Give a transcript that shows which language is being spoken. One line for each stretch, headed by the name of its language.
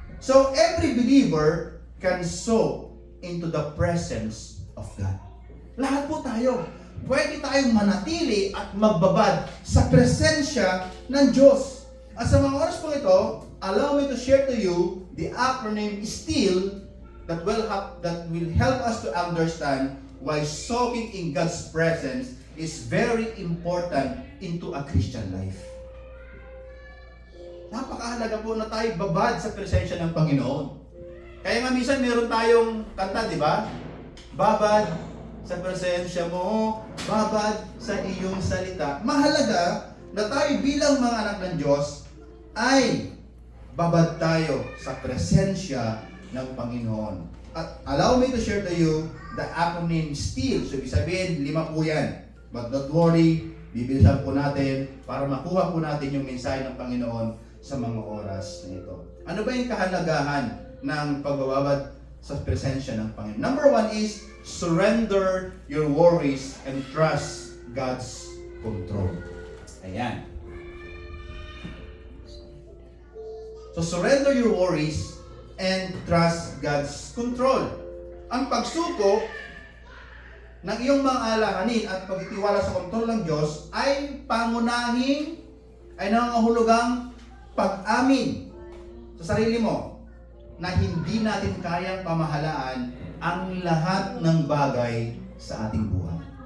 English: So, every believer can sow into the presence of God.
Filipino: Lahat po tayo. Pwede tayong manatili at magbabad sa presensya ng Diyos. At sa mga oras po ito,
English: allow me to share to you the acronym STILL that will help us to understand why soaking in God's presence is very important into a Christian life.
Filipino: Napakahalaga po na tayo babad sa presensya ng Panginoon. Kaya nga minsan meron tayong kanta, di ba? Babad sa presensya mo, babad sa iyong salita. Mahalaga na tayo bilang mga anak ng Diyos ay babad tayo sa presensya ng Panginoon.
English: At allow me to share to you the acronym STILL.
Filipino: So, ibig sabihin, 5 po yan.
English: But don't worry,
Filipino: bibilisan po natin para makuha po natin yung mensahe ng Panginoon sa mga oras na ito. Ano ba yung kahalagahan ng pagbababad sa presensya ng Panginoon?
English: Number 1 is surrender your worries and trust God's control. Ayan. So surrender your worries and trust God's control.
Filipino: Ang pagsuko ng iyong mga alalahanin at pagtitiwala sa kontrol ng Diyos ay pangunahing ay nangangahulugang pag-amin sa sarili mo na hindi natin kayang pamahalaan ang lahat ng bagay sa ating buhay.